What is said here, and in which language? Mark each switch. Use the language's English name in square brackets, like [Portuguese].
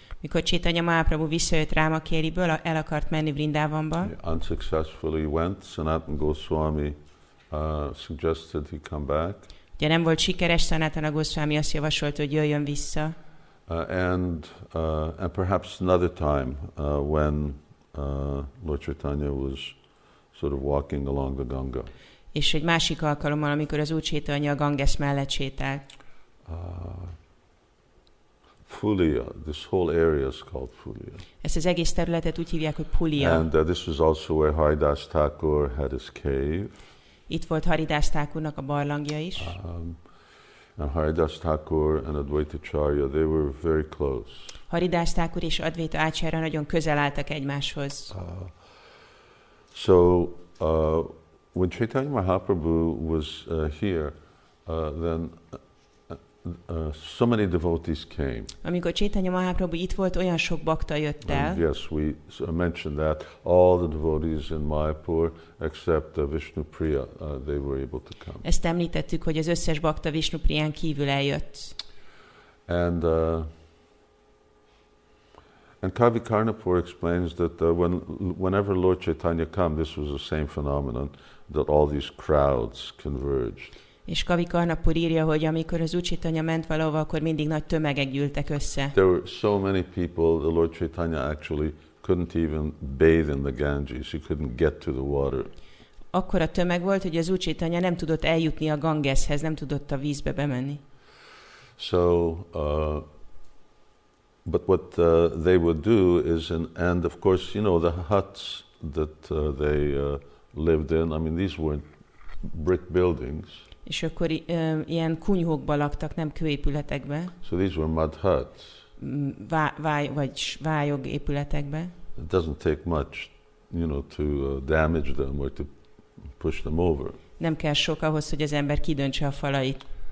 [Hungarian] Mikor Caitanya Mahaprabhu visszajött Ramakéliből, el akart menni Vrindavanba. [English] He unsuccessfully went. Sanatana Goswami suggested he come back. [Hungarian] Ugye nem volt sikeres, Sanatana Goswami azt javasolt, hogy jöjjön vissza. [English] And perhaps another time when Lord Chaitanya was sort of walking along the Ganga. [Hungarian] És egy másik alkalommal, amikor az Úr Chaitanya a Ganges mellett sétált. [English] Fulia, this whole area is called Fulia. [Hungarian] Ezt az egész területet úgy hívják, hogy Pulia. [English] And this was also where Haridas Thakur had his cave. [Hungarian] Itt volt Haridas Thakurnak a barlangja is. [English] And Haridas Thakur and Advaitacharya, they were very close. [Hungarian] Haridas Thakur és Advaita Ácsárya nagyon közel álltak egymáshoz. [English] So when Caitanya Mahaprabhu was here, then so many devotees came. [Hungarian] Amikor Caitanya Mahaprabhu itt volt, olyan sok bakta jött el. [English] And yes, we mentioned that all the devotees in Mayapur except Vishnupriya, they were able to come. [Hungarian] Ezt említettük, hogy az összes bakta Vishnupriyán kívül eljött. [English] And Kavi Karnapur explains that whenever Lord Chaitanya came, this was the same phenomenon, that all these crowds converged. [Hungarian] És Kavi Karnapur írja, hogy amikor az Úr Chaitanya ment valahova, akkor mindig nagy tömegek gyűltek össze. [English] There were so many people, the Lord Chaitanya actually couldn't even bathe in the Ganges. He couldn't get to the water. [Hungarian] Akkora tömeg volt, hogy az Úr Chaitanya nem tudott eljutni a Gangeshez, nem tudott a vízbe bemenni. [English] So, but what they would do is, and of course, you know, the huts that they lived in, I mean, these weren't brick buildings. [Hungarian] És akkor ilyen kunyhókba laktak, nem kőépületekbe. [English] So these were mud huts. [Hungarian] Vagy vályog épületekbe. [English] It doesn't take much, you know, to damage them or to push them over. [Hungarian] Nem kell sok ahhoz, hogy az ember kidöntse a falait.